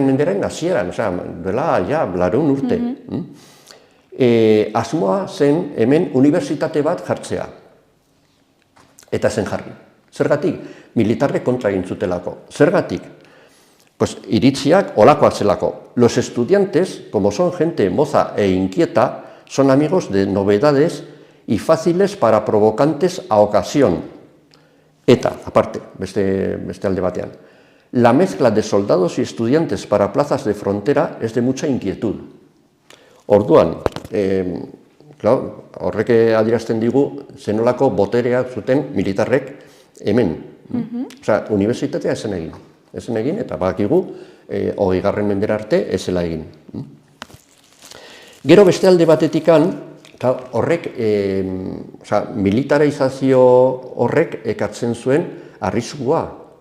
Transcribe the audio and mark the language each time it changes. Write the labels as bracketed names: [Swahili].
[Basque] menderen hasieran, duela, laurehun urte. Asmoa zen hemen unibertsitate bat jartzea. Eta zen jarri. Zergatik? Militarrek kontra egin zutelako. Zergatik? Pues iritziak olakoak zelako. [Spanish] Los estudiantes, como son gente moza e inquieta, son amigos de novedades y fáciles para provocantes a ocasión. [Basque] Eta, aparte, beste alde batean. [Spanish] La mezcla de soldados y estudiantes para plazas de frontera es de mucha inquietud. [Basque] Orduan, horrek adierazten digu zenolako boterea zuten militarrek hemen. Osea, unibertsitatea ezen egin, eta badakigu 20. mendera arte ezela egin. Gero beste alde batetikan, horrek, militarizazio horrek ekartzen zuen arriskua.